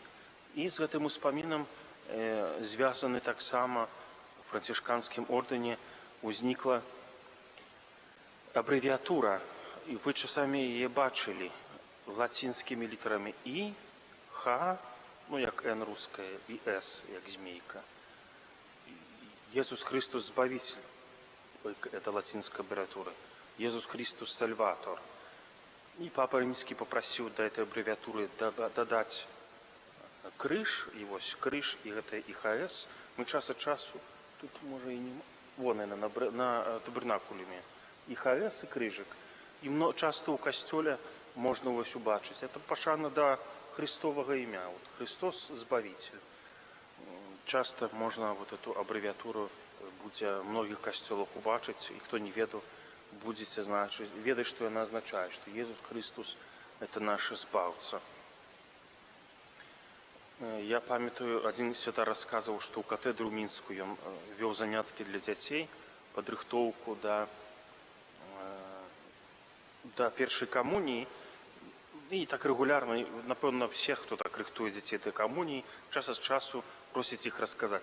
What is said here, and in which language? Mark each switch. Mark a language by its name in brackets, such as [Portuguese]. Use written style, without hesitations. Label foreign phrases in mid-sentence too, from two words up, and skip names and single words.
[Belarusian] І з гэтым успамінам звязаны таксама у францішканскім ордэне узнікла абрэвіатура, і вы часамі яе бачылі лацінскімі літарамі І, Х, ну як Н руская, і С, як змейка. [Russian] Езус Христус Збавитель, это латинская аббревиатура. Езус Христус Сальватор. И Папа Римский попросил до этой аббревиатуры додать крыж, и вот крыж, и это ИХС. Мы час от часу, тут может и не... Вон, наверное, на табернакулюме. ИХС и крыжик. И часто у костёля можно его убачить. Это пашана до Христового имя. Вот Христос Збавитель. Часто можно вот эту аббревиатуру [Belarusian] будзе многіх касцёлах убачыць, і хто не ведаў, будзеце ведаць, што яна азначае, што Езус Христус – [Russian] это наш [Belarusian] збаўца. Я памятаю, адзін святар расказваў, што ў катэдру мінскую ён вёў заняткі для дзяцей, падрыхтоўку да першай камуніі, і так рэгулярна, напэўна, всех, хто так рыхтуе дзяцей да камуніі, час ад часу просіць іх расказаць.